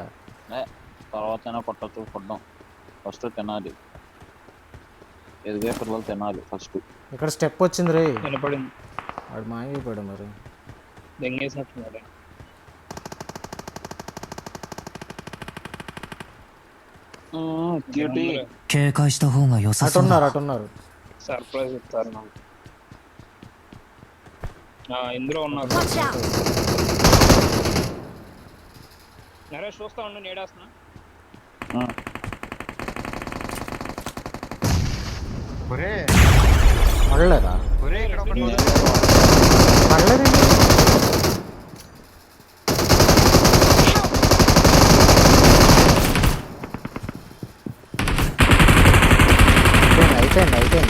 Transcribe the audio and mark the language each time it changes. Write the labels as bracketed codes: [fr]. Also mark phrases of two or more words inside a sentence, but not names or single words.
[te] తర్వాత కొట్టచ్చు. కొట్టడం ఫస్ట్ తినాలి. ఎదిగే పిల్లలు తినాలి ఫస్ట్. ఇక్కడ స్టెప్ వచ్చింది రే. వినపడింది. వాడు మాయమైపోయాడు మరి. దెంగేసినట్టున్నాడు. క్యూటీ. [ja] 警戒した方が良さそう [te] అటున్నారు [ja] だ。 [te] అటున్నారు. సర్ప్రైజ్ ఇస్తారు నాకు. ఇందులో ఉన్నారు. [en] Watch out! [te] నరేష్ చూస్తా ఉండు, నేడేస్తున్నా. ఒరే పడలేదా? ఒరే ఇక్కడ ఒకటి పడలేదండి. అయిపోయింది అయిపోయింది.